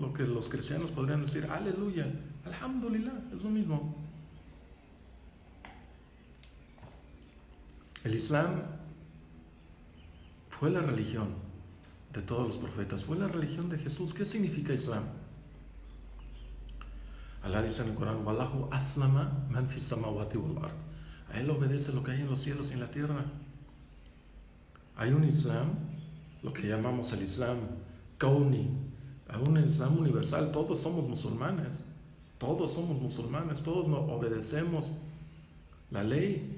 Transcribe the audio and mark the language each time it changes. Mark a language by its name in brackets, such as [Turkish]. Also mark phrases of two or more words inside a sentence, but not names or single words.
[Spanish] Lo que los cristianos podrían decir: aleluya, alhamdulillah, es lo mismo. El Islam fue la religión de todos los profetas, fue la religión de Jesús. ¿Qué significa Islam? Allah dice en el Corán: [Arabic] وله أسلم من في السماوات والأرض. [Spanish] A Él obedece lo que hay en los cielos y en la tierra. Hay un Islam, lo que llamamos el Islam Kauni, hay un Islam universal. Todos somos musulmanes, todos obedecemos la ley.